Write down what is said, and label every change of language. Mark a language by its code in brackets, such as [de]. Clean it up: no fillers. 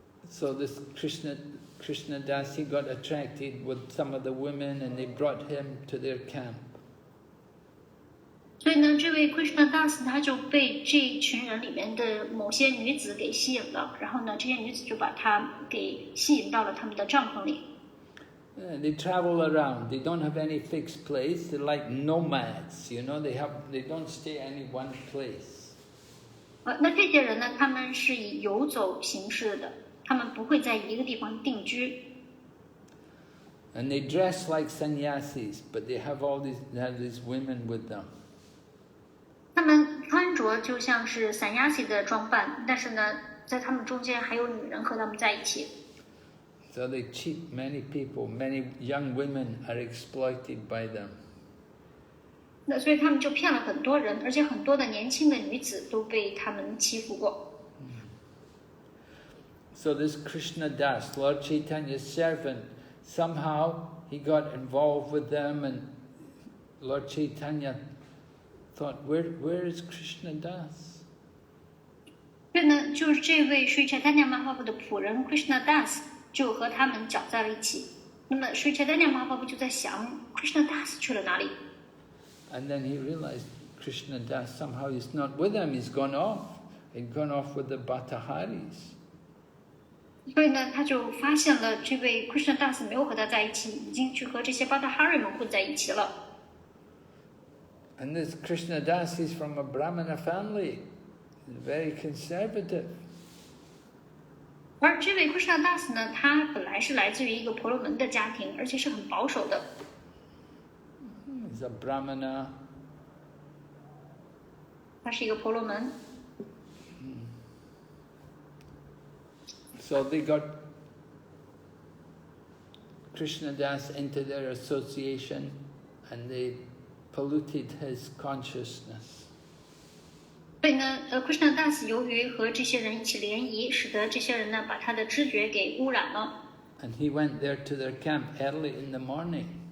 [en] So this Krishnadas, he got attracted with some of the women and they brought him to their camp. [zh] 所以呢，这位 Krishna Das 他就被这群人里面的某些女子给吸引了，然后呢，这些女子就把他给吸引到了他们的帐篷里。 [en] They travel around. They don't have any fixed place. They're like nomads, you know. They don't stay any one place. [zh] 那这些人呢，他们是以游走形式的，他们不会在一个地方定居。 [en] And they dress like sannyasis, but they have these women with them. [zh] 他们穿着就像是sannyasi的装扮，但是呢，在他们中间还有女人和他们在一起。 [en] So they cheat many people. Many young women are exploited by them. [zh] 那所以他们就骗了很多人，而且很多的年轻的女子都被他们欺负过。 [en] So this Krishna Das, Lord Chaitanya's servant, somehow he got involved with them, and Lord Chaitanya thought, where is Krishna Das? [zh] 所以呢，就是这位Sri Chaitanya Mahaprabhu的仆人 Krishna Das 就和他们搅在了一起。那么Sri Chaitanya Mahaprabhu就在想 Krishna Das 去了哪里？ [en] And then he realized Krishna Das somehow is not with them. He's gone off. He'd gone off with the Bhattaharis. [zh] 所以呢，他就发现了这位 Krishna Das 没有和他在一起，已经去和这些Bhattahari们混在一起了。 [en] And this Krishna Das is from a Brahmana family. He's very conservative. [zh] 而这位 Krishna Das 呢，他本来是来自于一个婆罗门的家庭，而且是很保守的。 [en] He's a Brahmana. [zh] 他是一个婆罗门。 [en] So they got Krishna Das into their association and they polluted his consciousness. [zh] 所以呢，Krishna Das 由于和这些人一起联谊，使得这些人呢把他的知觉给污染了。 [en] And he went there to their camp early in the morning.